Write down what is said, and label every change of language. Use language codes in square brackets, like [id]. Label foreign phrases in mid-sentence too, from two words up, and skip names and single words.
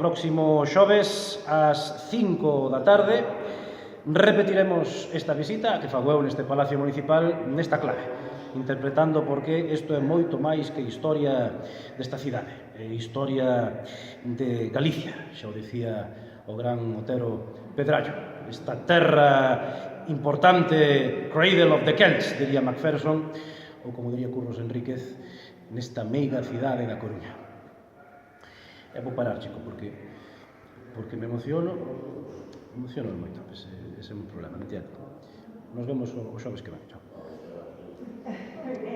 [gl] próximo xoves ás 5 da tarde, repetiremos esta visita que fago eu neste Palacio Municipal nesta clave, interpretando porque isto é moito máis que historia desta cidade, é historia de Galicia, xa o dicía o gran Otero Pedrallo, esta terra importante, [en] cradle of the Celts, [gl] diría Macpherson, ou como diría Curros Enríquez, nesta meiga cidade da Coruña. E vou parar, chico, porque me emociono moito, ese é un problema, non entiendo. Nos vemos o xoves que ven, chao.